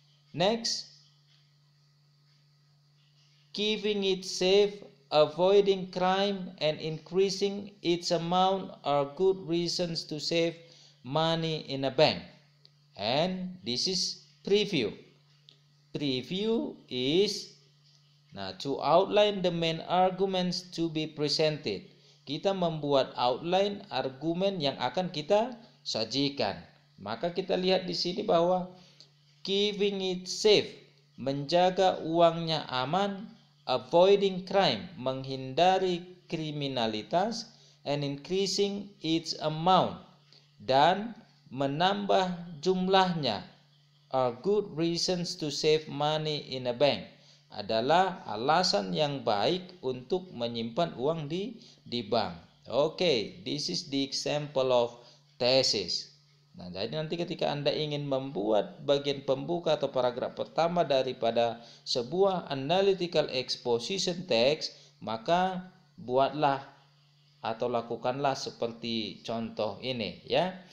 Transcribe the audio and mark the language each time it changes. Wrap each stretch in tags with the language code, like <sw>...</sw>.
<en>Next, keeping it safe, avoiding crime, and increasing its amount are good reasons to save money in a bank. And this is preview. Preview is to outline the main arguments to be presented.</en> <id>Kita membuat outline argumen yang akan kita sajikan. Maka kita lihat di sini bahwa</id> <en>keeping it safe,</en> <id>menjaga uangnya aman,</id> <en>avoiding crime,</en> <id>menghindari kriminalitas,</id> <en>and increasing its amount,</en> <id>dan menambah jumlahnya,</id> <en>are good reasons to save money in a bank,</en> <id>adalah alasan yang baik untuk menyimpan uang di bank.</id> <en>Okay, this is the example of thesis.</en> <id>Nah, jadi nanti ketika Anda ingin membuat bagian pembuka atau paragraf pertama daripada sebuah analytical exposition text, maka buatlah atau lakukanlah seperti contoh ini ya.</id>